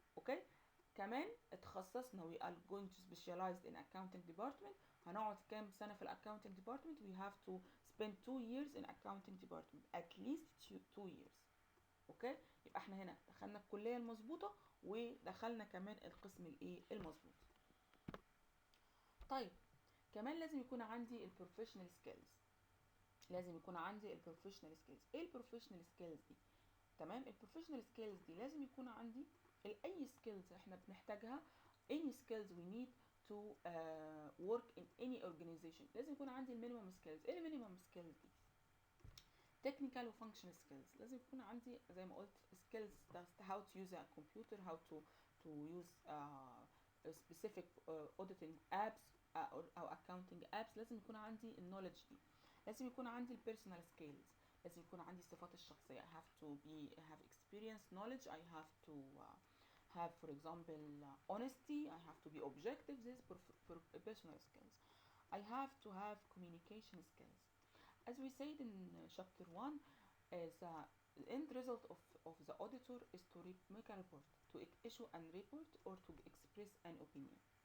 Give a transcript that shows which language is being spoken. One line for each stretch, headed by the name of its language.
Arabic: اوكي كمان اتخصصنا
English: we are going to specialize in accounting department.
Arabic: هنقعد كام سنة في
English: accounting department؟ we have to spend 2 years in accounting department at least 2 years.
Arabic: اوكي يبقى احنا هنا دخلنا الكلية المظبوطة ودخلنا كمان القسم الايه المظبوط. طيب كمان لازم يكون عندي البروفيشنال سكيلز. لازم يكون عندي البروفيشنال سكيلز. ايه البروفيشنال سكيلز دي؟ تمام البروفيشنال سكيلز دي لازم يكون عندي اي سكيلز احنا بنحتاجها
English: any skills we need to work in any organization.
Arabic: لازم يكون عندي المينيمم سكيلز. ايه المينيمم سكيلز دي؟ technical و functional skills. لازم يكون عندي زي ما قلت
English: skills how to use a computer, how to use specific auditing apps
Arabic: أو
English: accounting apps.
Arabic: لازم يكون عندي knowledge دي. لازم يكون عندي personal skills. لازم يكون عندي الصفات الشخصية.
English: I have to have experience, knowledge. I have to have for example honesty. I have to be objective. This is personal skills. I have to have communication skills. As we said in chapter 1, the end result of the auditor is to make a report, to issue a report or to express an opinion.